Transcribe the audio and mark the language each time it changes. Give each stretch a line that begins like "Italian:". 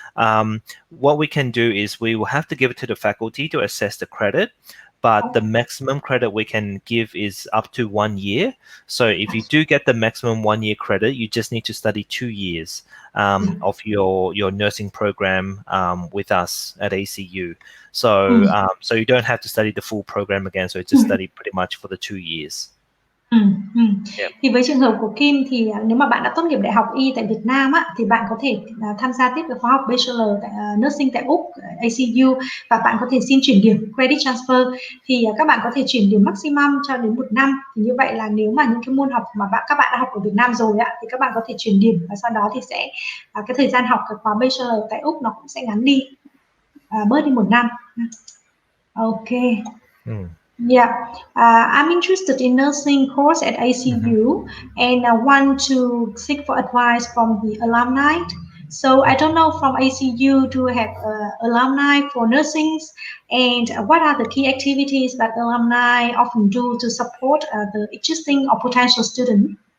English: What we can do is we will have to give it to the faculty to assess the credit, but the maximum credit we can give is up to 1 year. So if you do get the maximum 1 year credit, you just need to study 2 years of your nursing program with us at ACU. So so you don't have to study the full program again. So you just study pretty much for the 2 years.
Vietnamese: Thì với trường hợp của Kim thì nếu mà bạn đã tốt nghiệp đại học y tại Việt Nam á, thì bạn có thể tham gia tiếp cái khóa học Bachelor tại Nursing tại Úc ACU, và bạn có thể xin chuyển điểm Credit Transfer. Thì các bạn có thể chuyển điểm maximum cho đến 1 năm. Thì như vậy là nếu mà những cái môn học mà các bạn đã học ở Việt Nam rồi á, thì các bạn có thể chuyển điểm, và sau đó thì sẽ cái thời gian học cái khóa Bachelor tại Úc nó cũng sẽ ngắn đi, bớt đi 1 năm. Okay.
English: Yeah, I'm interested in nursing course at ICU, and I want to seek for advice from the alumni. So I don't know from ICU do have alumni for nursing, and what are the key activities that alumni often do to support the existing or potential student?